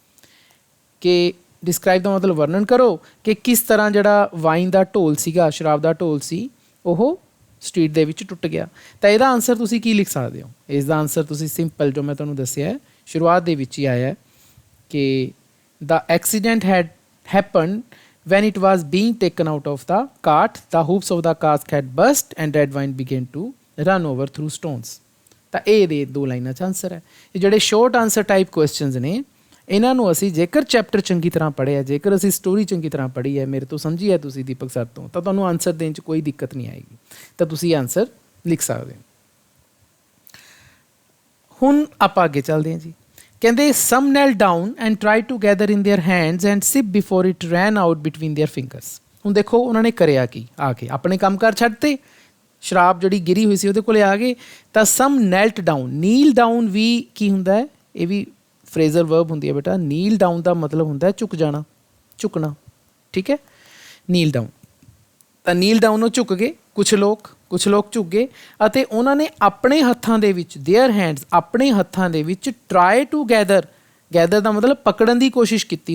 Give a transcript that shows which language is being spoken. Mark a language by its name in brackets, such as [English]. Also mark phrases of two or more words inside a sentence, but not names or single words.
[Punjabi] ਕਿ ਡਿਸਕ੍ਰਾਈਬ ਦਾ ਮਤਲਬ ਵਰਣਨ ਕਰੋ ਕਿ ਕਿਸ ਤਰ੍ਹਾਂ ਜਿਹੜਾ ਵਾਈਨ ਦਾ ਢੋਲ ਸੀਗਾ, ਸ਼ਰਾਬ ਦਾ ਢੋਲ ਸੀ, ਉਹ ਸਟਰੀਟ ਦੇ ਵਿੱਚ ਟੁੱਟ ਗਿਆ। ਤਾਂ ਇਹਦਾ ਆਨਸਰ ਤੁਸੀਂ ਕੀ ਲਿਖ ਸਕਦੇ ਹੋ? ਇਸ ਦਾ ਆਨਸਰ ਤੁਸੀਂ ਸਿੰਪਲ ਜੋ ਮੈਂ ਤੁਹਾਨੂੰ ਦੱਸਿਆ ਹੈ ਸ਼ੁਰੂਆਤ ਦੇ ਵਿੱਚ ਹੀ ਆਇਆ ਕਿ [English] the accident had happened when it was being taken out of the cart, the hoops of the cask had burst and red wine began to run over through stones। [Punjabi] ਤਾਂ ਇਹ ਦੇ 2 ਲਾਈਨਾਂ 'ਚ ਆਨਸਰ ਹੈ। ਇਹ ਜਿਹੜੇ [English] short answer type questions [Punjabi] ਨੇ ਇਹਨਾਂ ਨੂੰ ਅਸੀਂ ਜੇਕਰ ਚੈਪਟਰ ਚੰਗੀ ਤਰ੍ਹਾਂ ਪੜ੍ਹਿਆ, ਜੇਕਰ ਅਸੀਂ ਸਟੋਰੀ ਚੰਗੀ ਤਰ੍ਹਾਂ ਪੜ੍ਹੀ ਹੈ, ਮੇਰੇ ਤੋਂ ਸਮਝੀ ਹੈ ਤੁਸੀਂ ਦੀਪਕ ਸਰ ਤੋਂ, ਤਾਂ ਤੁਹਾਨੂੰ ਆਨਸਰ ਦੇਣ 'ਚ ਕੋਈ ਦਿੱਕਤ ਨਹੀਂ ਆਏਗੀ। ਤਾਂ ਤੁਸੀਂ ਆਨਸਰ ਲਿਖ ਸਕਦੇ ਹੋ। ਹੁਣ ਆਪਾਂ ਅੱਗੇ ਚੱਲਦੇ ਹਾਂ ਜੀ। [English] ਕਹਿੰਦੇ some knelt down and tried to gather in their hands and sip before it ran out between their fingers। [Punjabi] ਹੁਣ ਦੇਖੋ ਉਹਨਾਂ ਨੇ ਕਰਿਆ ਕੀ, ਆ ਕੇ ਆਪਣੇ ਕੰਮਕਾਰ ਛੱਡਤੇ, ਸ਼ਰਾਬ ਜਿਹੜੀ ਗਿਰੀ ਹੋਈ ਸੀ ਉਹਦੇ ਕੋਲੇ ਆ ਗਏ। [English] ਤਾਂ some knelt down, kneel down [Punjabi] ਵੀ ਕੀ ਹੁੰਦਾ ਹੈ? ਇਹ ਵੀ [English] phrasal verb [Punjabi] ਹੁੰਦੀ ਹੈ ਬੇਟਾ। [English] kneel down [Punjabi] ਦਾ ਮਤਲਬ ਹੁੰਦਾ ਹੈ ਝੁਕ ਜਾਣਾ, ਝੁਕਣਾ, ਠੀਕ ਹੈ, [English] kneel down. [Punjabi] ਤਾਂ [English] kneel down [Punjabi] ਉਹ ਝੁਕ ਗਏ, ਕੁਛ ਲੋਕ ਝੁਕ ਗਏ ਅਤੇ ਉਹਨਾਂ ਨੇ ਆਪਣੇ ਹੱਥਾਂ ਦੇ ਵਿੱਚ, [English] their hands, [Punjabi] ਆਪਣੇ ਹੱਥਾਂ ਦੇ ਵਿੱਚ [English] try to gather [Punjabi] ਦਾ ਮਤਲਬ ਪਕੜਨ ਦੀ ਕੋਸ਼ਿਸ਼ ਕੀਤੀ।